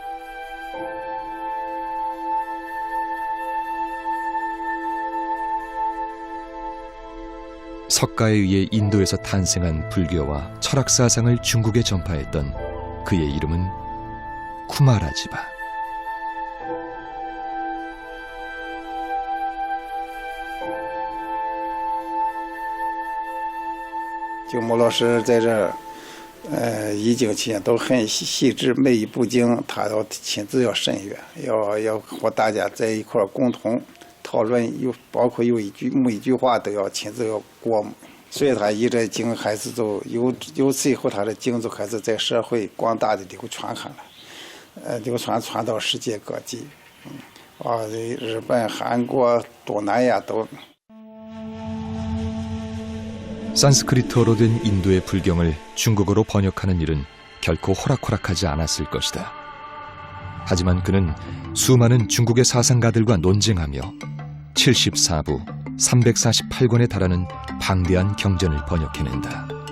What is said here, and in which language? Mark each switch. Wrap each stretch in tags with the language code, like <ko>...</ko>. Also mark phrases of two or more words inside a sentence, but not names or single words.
<ko>석가에 의해 인도에서 탄생한 불교와 철학 사상을 중국에 전파했던 그의 이름은 쿠마라지바.</ko> <zh>就穆老师在这儿，译经期间都很细致，每一部经他都亲自要审阅，要和大家在一块儿共同讨论，包括每一句话都要亲自要过目，所以他译这经还是就由此以后，他的经就开始在社会广大的流传开了，流传到世界各地，日本、韩国、东南亚都。</zh> <ko>산스크리트어로 된 인도의 불경을 중국어로 번역하는 일은 결코 호락호락하지 않았을 것이다. 하지만 그는 수많은 중국의 사상가들과 논쟁하며 74부 348권에 달하는 방대한 경전을 번역해낸다.</ko>